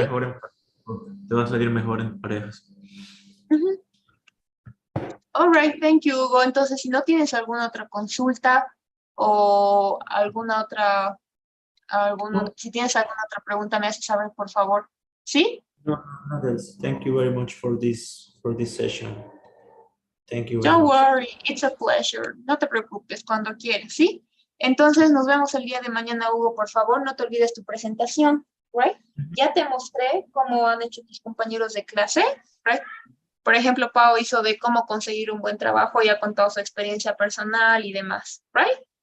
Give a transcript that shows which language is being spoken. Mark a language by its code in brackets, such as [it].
[es] mejor te va a salir mejor en parejas. [en] Ujú. All right, thank you, Hugo. [es] Entonces, si no tienes alguna otra consulta o alguna otra si tienes alguna otra pregunta, me haces saber, por favor. ¿Sí? [en] No, not else. Thank you very much for this session. Thank you very Don't much. worry, it's a pleasure. [es] No te preocupes, cuando quieras, ¿sí? Entonces nos vemos el día de mañana, Hugo, por favor, no te olvides tu presentación, ¿right? Ya te mostré cómo han hecho tus compañeros de clase, ¿right? Por ejemplo, Pau hizo de cómo conseguir un buen trabajo y ha contado su experiencia personal y demás, ¿right?